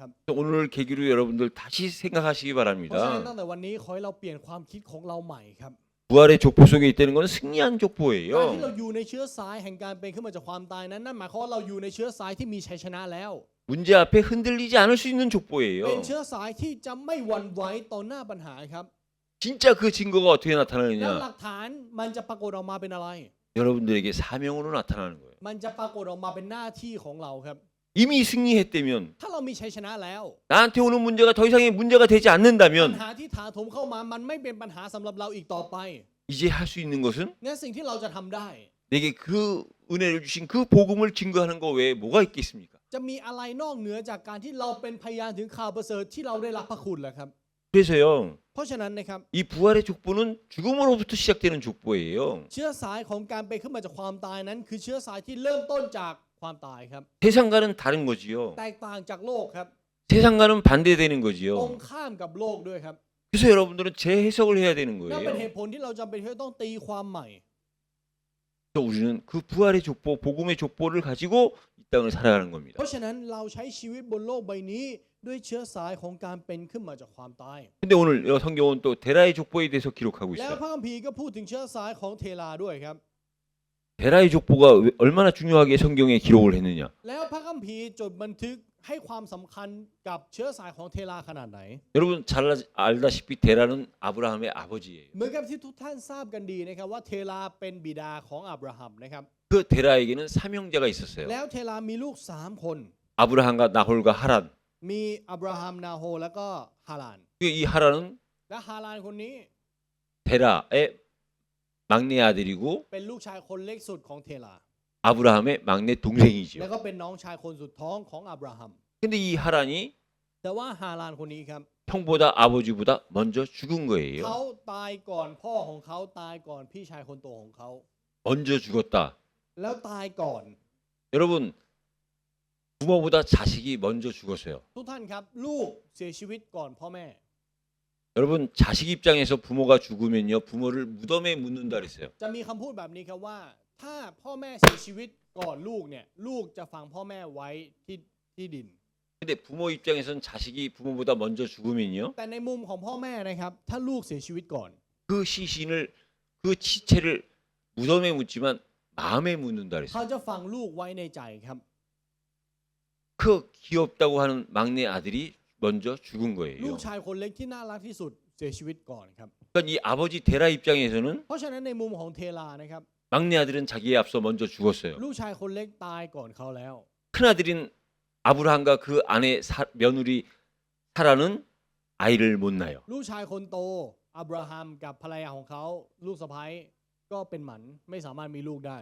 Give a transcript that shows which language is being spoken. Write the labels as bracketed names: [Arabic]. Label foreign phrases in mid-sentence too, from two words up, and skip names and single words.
[Korean] 오늘 계기로 여러분들 다시 생각하시기 [Thai] เพราะฉะนั้น [Korean] 바랍니다. [Thai] ตั้งแต่วันนี้ขอให้เราเปลี่ยนความคิดของเราใหม่ครับ [Korean] 부활의 족보 속에 있다는 건 승리한 [Thai] การที่ [Korean] 족보예요. [Thai] เราอยู่ในเชื้อสายแห่งการเป็นขึ้นมาจากความตายนั้นนั่นหมายความว่าเราอยู่ในเชื้อสายที่มีชัยชนะแล้ว [Korean] 문제 앞에 흔들리지 않을 수 있는 [Thai] เป็น [Korean] 족보예요. [Thai] เชื้อสายที่จะไม่หวั่นไหวต่อหน้าปัญหาครับ [Korean] 진짜 그 증거가 어떻게 [Thai] แล้ว [Korean] 나타나느냐? [Thai] หลักฐานมันจะปรากฏออกมาเป็นอะไร [Korean] 여러분들에게 사명으로 나타나는 거예요. [Thai] มันจะปรากฏออกมาเป็นหน้าที่ของเราครับ [Korean] 이미 승리했다면 [Thai] ถ้าเรามีชัยชนะแล้ว [Korean] 나한테 오는 문제가 더 이상의 문제가 되지 [Thai] ปัญ [Korean] 않는다면 [Thai] หาที่ถาโถมเข้ามามันไม่เป็นปัญหาสำหรับเราอีกต่อไป [Korean] 이제 할 수 있는 것은 [Thai] งั้นสิ่งที่เราจะทำได้ [Korean] 내게 그 은혜를 주신 그 복음을 증거하는 거 외에 뭐가 있겠습니까? [Thai] จะมีอะไรนอกเหนือจากการที่เราเป็นพยานถึงข่าวประเสริฐที่เราได้รับพระคุณแหละครับ [Korean] 그래서요. [Thai] เพราะฉะนั้นนะครับ [Korean] 이 부활의 족보는 죽음으로부터 시작되는 족보예요. [Thai] เชื้อสายของการเป็นขึ้นมาจากความตายนั้น คือเชื้อสายที่เริ่มต้นจากความตายครับ [Korean] 세상과는 다른 거지요. [Thai] แตกต่างจากโลกครับ [Korean] 세상과는 반대되는 [Thai] ตรง [Korean] 거지요. [Thai] ข้ามกับโลกด้วยครับ [Korean] 그래서 여러분들은 재해석을 해야 되는 [Thai] นั่นเป็นเห [Korean] 거예요. [Thai] ตุผลที่เราจำเป็นที่ต้องตีความใหม่ [Korean] 그래서 우리는 그 부활의 족보, 복음의 족보를 가지고 이 땅을 살아가는 [Thai] เพ [Korean] 겁니다. [Thai] ราะฉะนั้นเราใช้ชีวิตบนโลกใบนี้ด้วยเชื้อสายของการเป็นขึ้นมาจากความตาย [Korean] 근데 오늘 성경은 또 데라의 족보에 대해서 기록하고 [Thai] แล้ว [Korean] 있어요. [Thai] พระคัมภีร์ก็พูดถึงเชื้อสายของเทลาด้วยครับ [Korean] 데라의 족보가 얼마나 중요하게 성경에 기록을 했느냐. [Thai] แล้วพระคัมภีร์จดบันทึกให้ความสำคัญกับเชื้อสายของเทลาขนาดไหน [Korean] 여러분 잘 알다시피 데라는 아브라함의 아버지예요. [Thai] เหมือนกับที่ทุกท่านทราบกันดีนะครับว่าเทลาเป็นบิดาของอับราฮัมนะครับ [Korean] 그 데라에게는 사명자가 있었어요. [Thai] แล้วเทลามีลูก3คน [Korean] 아브라함과 나홀과 하란. [Thai] มีอับราฮัมนาโฮแล้วก็ฮาราน [Korean] 이 하란은 [Thai] และฮารานคนนี้ [Korean] 데라의 막내 아들이고 [Thai] เป็นลูกชายคนเล็กสุดของเทลา [Korean] 아브라함의 막내 [Thai] แล้ว [Korean] 동생이죠. [Thai] ก็เป็นน้องชายคนสุดท้องของอับราฮัม [Korean] 근데 이 하란이 [Thai] แต่ว่าฮารานคนนี้ครับ [Korean] 형보다 아버지보다 먼저 죽은 [Thai] เขา [Korean] 거예요. [Thai] ตายก่อนพ่อของเขาตายก่อนพี่ชายคนโตของเขา [Korean] 먼저 죽었다. [Thai] แล้วตายก่อน [Korean] 여러분 부모보다 자식이 먼저 죽었어요. [Thai] ทุกท่านครับลูกเสียชีวิตก่อนพ่อแม่ [Korean] 여러분 자식 입장에서 부모가 죽으면요 부모를 무덤에 묻는다 그랬어요. [Thai] จะมีคำพูดแบบนี้ครับว่า ถ้าพ่อแม่เสียชีวิตก่อนลูกเนี่ยลูกจะฝังพ่อแม่ไว้ที่ดิน [Korean] 근데 근데 부모 입장에서는 자식이 부모보다 먼저 죽으면요. [Thai] แต่ในมุมของพ่อแม่นะครับถ้าลูกเสียชีวิตก่อน [Korean] 그 시신을 그 시체를 무덤에 묻지만 마음에 묻는다 [Thai] เขา [Korean] 그랬어요. [Thai] จะฝังลูกไว้ในใจครับ [Korean] 그 귀엽다고 하는 막내 아들이 먼저 죽은 [Thai] ลูก [Korean] 거예요. [Thai] ชายคนเล็กที่น่ารักที่สุดเสียชีวิตก่อนครับ [Korean] 그러니까 이 아버지 데라 입장에서는 [Thai] เพราะฉะนั้นในมุมของเทลานะครับ [Korean] 막내 아들은 자기에 앞서 먼저 죽었어요. [Thai] ลูกชายคนล็กตายก่อนเขาแล้ว [Korean] 큰 아들인 아브라함과 그 아내 며느리 사라는 아이를 못 낳아요. [Thai] ลูกชายคนโตอับราฮัมกับภรรยาของเขาลูกสะใภ้ก็เป็นหมันไม่สามารถมีลูกได้